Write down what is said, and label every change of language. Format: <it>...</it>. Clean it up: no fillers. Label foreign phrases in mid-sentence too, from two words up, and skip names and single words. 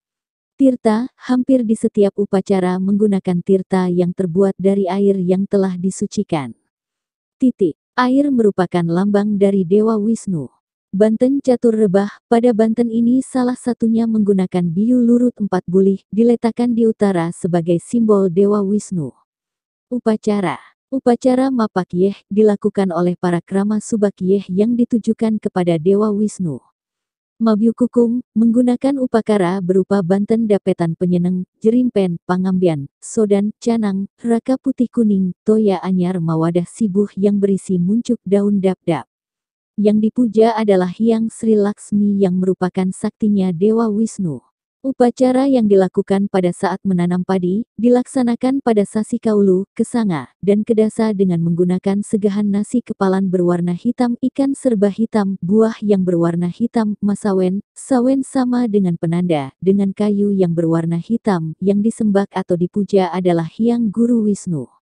<id>Tirta, hampir di setiap upacara menggunakan tirta yang terbuat dari air yang telah disucikan. Titik. Air merupakan lambang dari Dewa Wisnu. Banten Catur Rebah, pada Banten ini salah satunya menggunakan</id> <ban>biu lurut 4 bulih,</ban> <id>diletakkan di utara sebagai simbol Dewa Wisnu. Upacara Mapak Yeh dilakukan oleh para krama Subak Yeh yang ditujukan kepada Dewa Wisnu. Mabyu Kukung, menggunakan upakara berupa banten dapetan penyeneng, jerimpen, pangambian, sodan, canang, raka putih kuning,</id> <ban>toya anyar mawadah sibuh</ban> <id>yang berisi muncuk daun dap-dap. Yang dipuja adalah Hyang Sri Laksmi yang merupakan saktinya Dewa Wisnu. Upacara yang dilakukan pada saat menanam padi, dilaksanakan pada sasi kaulu, kesanga, dan kedasa dengan menggunakan segahan nasi kepalan berwarna hitam, ikan serba hitam, buah yang berwarna hitam, masawen, sawen sama dengan penanda, dengan kayu yang berwarna hitam, yang disembah atau dipuja adalah Hyang Guru Wisnu.</id>